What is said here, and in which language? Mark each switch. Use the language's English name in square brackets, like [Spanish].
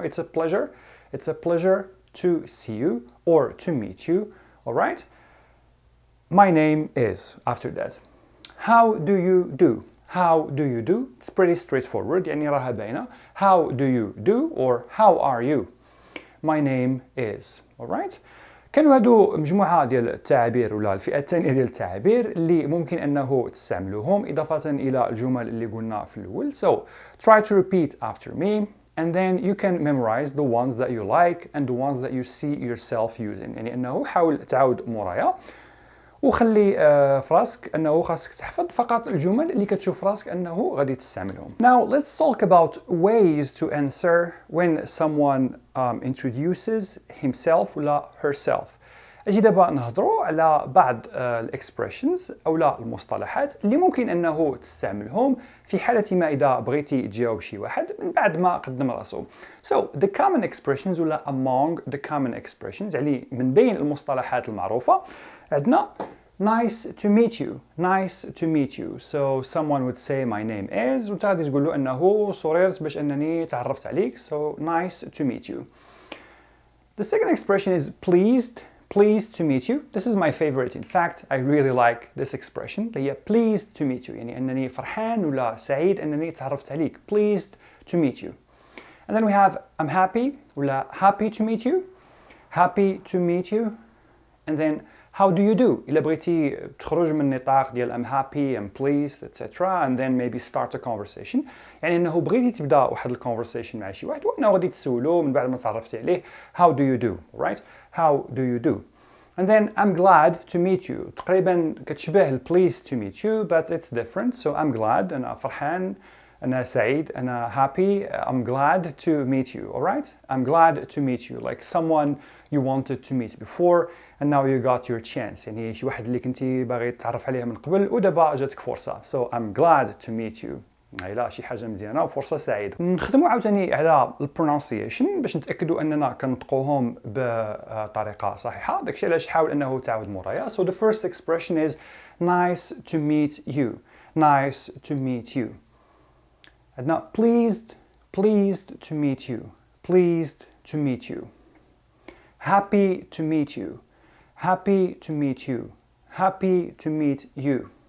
[English] It's a pleasure to see you or to meet you. Alright? My name is after that. How do you do? It's pretty straightforward. [Arabic] يعني راها باينة. [English] How do you do or how are you? My name is. Alright? [Arabic] كانوا هادو مجموعة ديال التعابير ولا الفئة الثانية ديال التعابير اللي ممكن أنه تستعملوهم إضافة إلى الجمل اللي قلنا في الأول. [English] So try to repeat after me and then you can memorize the ones that you like and the ones that you see yourself using. [Arabic] يعني أنه حاول تعاود مورايا وخلي في راسك أنه خاصك تحفظ فقط الجمل اللي كتشوف راسك أنه غادي تستعملهم. [English] Now let's talk about ways to answer when someone introduces himself [Arabic] ولا [English] herself. [Arabic] أجي دابا نهضروا على بعض الإكسبريشنز أو لا المصطلحات اللي ممكن أنه تستعملهم في حالة ما إذا بغيتي تجاوب شي واحد من بعد ما قدم راسه. [English] So the common expressions [Arabic] ولا [English] among the common expressions [Arabic] يعني من بين المصطلحات المعروفة عندنا [English] nice to meet you, nice to meet you. So someone would say my name is [Arabic] وانت غادي تقول له أنه سررت باش أنني تعرفت عليك. [English] So nice to meet you. The second expression is pleased to meet you. This is my favorite. In fact, I really like this expression. [Arabic] هي [English] pleased to meet you. [Arabic] يعني أنني فرحان ولا سعيد أنني تعرفت عليك. [English] Pleased to meet you. And then we have I'm happy [Arabic] ولا [English] happy to meet you. Happy to meet you. And then how do you do? [Arabic] إلا بغيتي تخرج من النطاق ديال [English] I'm happy, I'm pleased, [Arabic] etc. [English] And then maybe start a conversation. [Arabic] يعني أنه بغيتي تبدأ واحد الconversation مع شي واحد وأنه غادي تسولو من بعد ما تعرفتي عليه [English] how do you do, right? How do you do? And then I'm glad to meet you. [Arabic] تقريبا كتشبه [English] pleased to meet you but it's different. So I'm glad [Arabic] أنا فرحان أنا سعيد أنا [English] happy I'm glad to meet you, alright? I'm glad to meet you like someone you wanted to meet before and now you got your chance. [Arabic] يعني شي واحد اللي كنتي باغي تتعرف عليه من قبل ودابا جاتك فرصة. [English] So I'm glad to meet you. [Arabic] هاي لا شي حاجة مزيانة وفرصة سعيدة. نخدموا عاوتاني على البرونسيشن باش نتأكدوا أننا كنطقوهم بطريقة صحيحة. داكشي علاش حاول أنه تعاود مورايا. [English] So the first expression is nice to meet you. Nice to meet you. [Arabic] عندنا [English] pleased to meet you. Pleased to meet you. Happy to meet you. Happy to meet you. Happy to meet you.